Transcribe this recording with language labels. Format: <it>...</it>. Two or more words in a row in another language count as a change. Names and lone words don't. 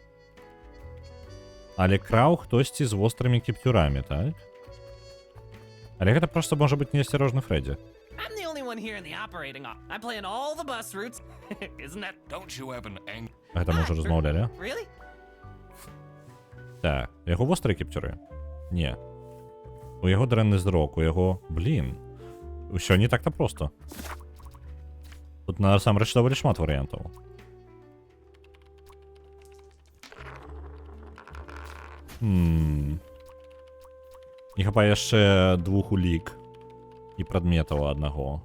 <be>Але краў хтосьці з вострымі кіпцюрамі, так? Але гэта проста можа быць неасцярожны Фредді.</be> <en>I'm the only one here in the operating office. I'm playing all the bus routes. Isn't that Don't you have an ang...</en> <be>Гэта мы ўжо размаўлялі.</be> <en>really?</en> <be>Так, у яго вострыя кіпцюры? Не. У яго дрэнны зрок, у яго... Блін. Усё не так-то проста. Тут насамрэч даволі шмат варыянтаў. Не хапае яшчэ 2 улік і прадметаў аднаго.</be>